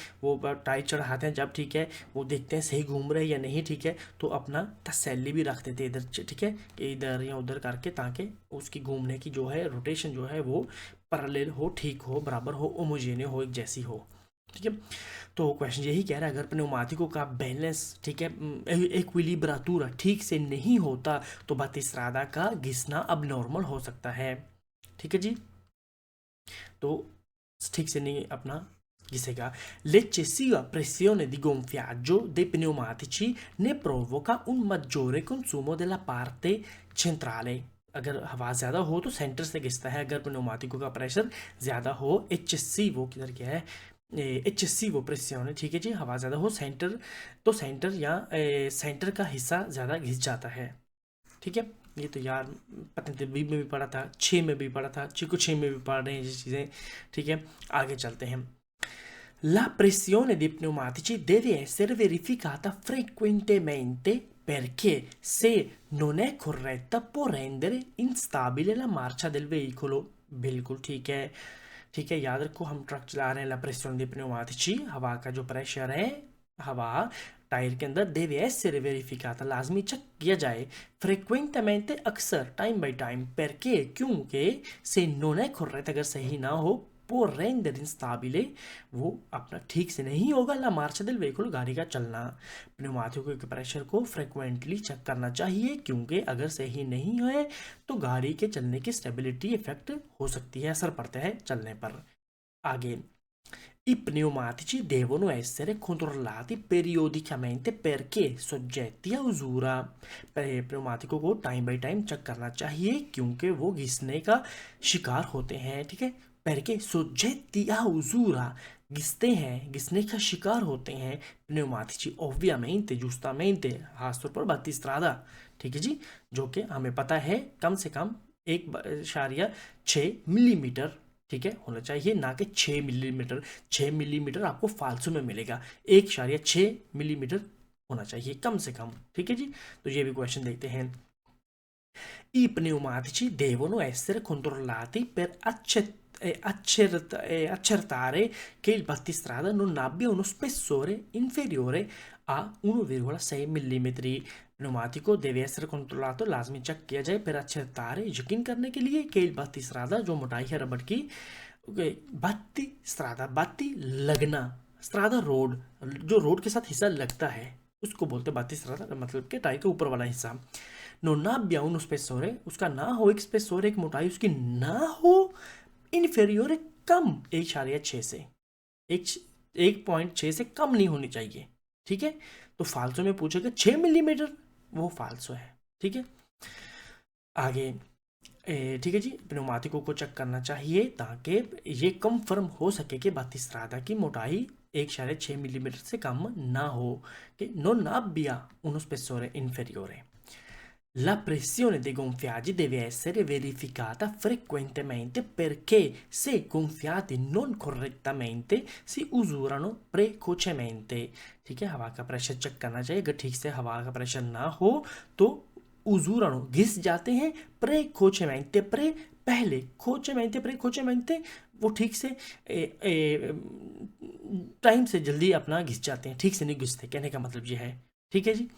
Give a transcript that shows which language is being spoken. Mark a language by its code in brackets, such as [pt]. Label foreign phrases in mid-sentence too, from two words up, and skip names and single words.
[hi] वो टाइट चढ़ाते हैं जब, ठीक है, वो देखते हैं सही घूम रहे हैं या नहीं, ठीक है, तो अपना तसल्ली भी रख देते इधर, ठीक है, कि इधर या उधर करके, ताकि उसकी घूमने की जो है रोटेशन जो है वो पैरेलल हो, ठीक हो, बराबर हो, होमोजेनियस हो, एक जैसी हो, ठीक है। तो क्वेश्चन यही कह रहा है, अगर pneumatico का बैलेंस, ठीक है, इक्विलिब्राtura ठीक से नहीं होता तो बातिस्रादा का घिसना अब नॉर्मल हो सकता है, ठीक है जी। तो ठीक से नहीं अपना घिसेगा। [it] L'eccessiva pressione di gonfiaggio dei pneumatici ne provoca un maggiore consumo della parte centrale। [hi] अगर हवा ज़्यादा हो तो सेंटर से घिसता है, अगर pneumatico का प्रेशर ज़्यादा हो, eccessivo किधर क्या है, [it] eccessivo pressione, [hi] ठीक है जी, हवा ज़्यादा हो सेंटर, तो सेंटर या सेंटर का हिस्सा ज़्यादा घिस जाता है, ठीक है। ये तो यार पता नहीं में भी पढ़ा था, 6 में भी पढ़ा था, चिको 6 में भी पढ़ रहे हैं ये चीज़ें, ठीक है। आगे चलते हैं। [it] La pressione dei pneumatici deve essere verificata frequentemente perché se non è corretta può rendere instabile la marcia del veicolo। [hi] बिल्कुल ठीक है, ठीक है, याद रखो हम ट्रक चला रहे हैं। [it] la pressione dei pneumatici, [hi] हवा का जो प्रेशर है, हवा टायर के अंदर, [it] deve essere verificata [hi] लाजमी चेक किया जाए, frequentemente अक्सर, टाइम बाई टाइम, perché क्योंकि [it] se non è corretta [hi] अगर सही ना हो, [it] può rendere instabile [hi] वो अपना ठीक से नहीं होगा, [it] la marcia del veicolo [hi] गाड़ी का चलना। pneumatico के प्रेशर को फ्रिक्वेंटली चेक करना चाहिए क्योंकि अगर सही नहीं है तो गाड़ी के चलने की स्टेबिलिटी इफेक्ट हो सकती है, असर पड़ता है चलने पर। [it] आगे I pneumatici devono essere controllati periodicamente perché soggetti a usura। [hi] pneumatiकों को टाइम बाई टाइम चेक करना चाहिए क्योंकि वो घिसने का शिकार होते हैं, ठीक है। [it] perché soggetti a usura, [hi] घिसते हैं, घिसने का शिकार होते हैं [it] pneumatici ovviamente giustamente [hi] खासतौर पर battistrada, ठीक है जी, जो कि हमें पता है कम से कम 1.6 मिलीमीटर, ठीक है, होना चाहिए, ना कि 6 मिलीमीटर। 6 मिलीमीटर आपको फालसू में मिलेगा, 1.6 मिलीमीटर होना चाहिए कम से कम, ठीक है जी। तो ये भी क्वेश्चन देखते हैं। [it] I pneumatici devono essere controllati per accertare che il battistrada non abbia uno spessore inferiore a 1,6 mm। pneumatico deve essere controllato, [hi] लाजमी चेक किया जाए, [it] per accertare, [hi] यकीन करने के लिए, कि [it] il battistrada, [hi] जो मोटाई है रबड़ की, बत्ती स्त्रादा, बत्ती लगना, स्त्रादा रोड, जो रोड के साथ हिस्सा लगता है उसको बोलते हैं बत्ती स्त्रादा, मतलब कि टाई के ऊपर वाला हिस्सा। [it] non abbia uno spessore, [hi] उसका ना हो एक स्पेसोर, एक मोटाई उसकी ना हो इन्फेरियोर, कम 1.6 से, 1.6 से कम नहीं होनी चाहिए, ठीक है। तो फालसो में पूछेगा 6 मिलीमीटर, वो फालसो है, ठीक है। आगे ठीक है जी, pneumatico को चेक करना चाहिए ताकि ये कंफर्म हो सके कि battistrada की मोटाई 1.6 मिलीमीटर से कम ना हो, कि [it] non abbia uno spessore inferiore। La pressione dei gonfiaggi deve essere verificata frequentemente perché se gonfiati non correttamente si usurano precocemente, [hi] ठीक है, हवा का प्रेशर चेक करना चाहिए, अगर ठीक से हवा का प्रेशर ना हो तो उजूरानो, घिस जाते हैं, precocemente, pre पहले, cocemente, precocemente, वो ठीक से टाइम से जल्दी अपना घिस जाते हैं, ठीक से नहीं घिसते, कहने का मतलब ये है, ठीक है जी।